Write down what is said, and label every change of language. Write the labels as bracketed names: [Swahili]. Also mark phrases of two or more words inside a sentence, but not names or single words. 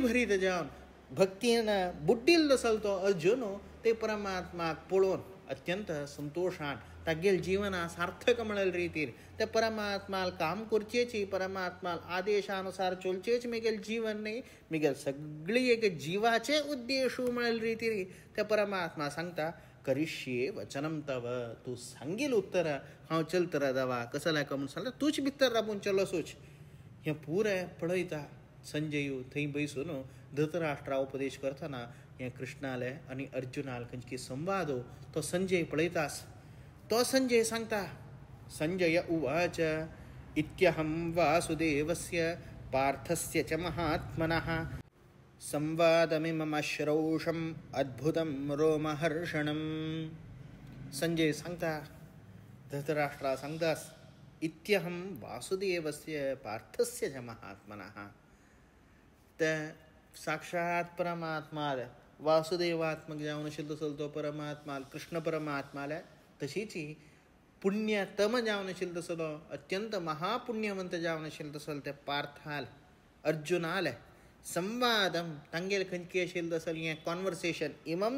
[Konkani] भरीत जावन भक्तीनं बुड्डील दसल तो अर्जुन ते परमात्माक पळोवन अत्यंत संतोषान तागेल जीवना सार्थक म्हणल रीतीर त्या परमात्माल काम करचेची, परमात्माल आदेशानुसार चलचेच मिगेल जीवन नाही, मिगेल सगळी एक जीवाचे उद्देश म्हणल रीतीर त्या परमात्मा सांगता [Sanskrit] करिष्ये वचनम तव, [Konkani] तू सांगील उत्तर हांव चलतर दवा कसं लायक म्हणून सांगता तूच भितर राबून चलसूच. हे पुरे पळयता संजयू थंय बैसून धृतराष्ट्रा उपदेश करतना हे कृष्णाले आणि अर्जुनाल खंयची संवाद तो संजय पळयतास. तो संजय सांगता [Sanskrit] संजय उवाच इत्यहं वासुदेवस्य पार्थस्य च महात्मनः संवादमिमम श्रौषम् अद्भुतं रोमहर्षणं. [Konkani] संजय सांगता धृतराष्ट्रा सांगतास [Sanskrit] इत्यहं वासुदेवस्य पार्थस्य च महात्मनः. [Konkani] त्या साक्षात परमात्मा वासुदेवात्मक जावन आशिल्लो तसलो तो परमात्मा कृष्ण परमात्माला तशीच पुण्यतम जावन आशिल्लो तसलो अत्यंत महापुण्यवंत जावन आशिल्लो तसलो त्या पार्थाल अर्जुनाल संवादम तांगेल खंयची आशिल्लो तसलो हें कॉन्वर्सेशन इमम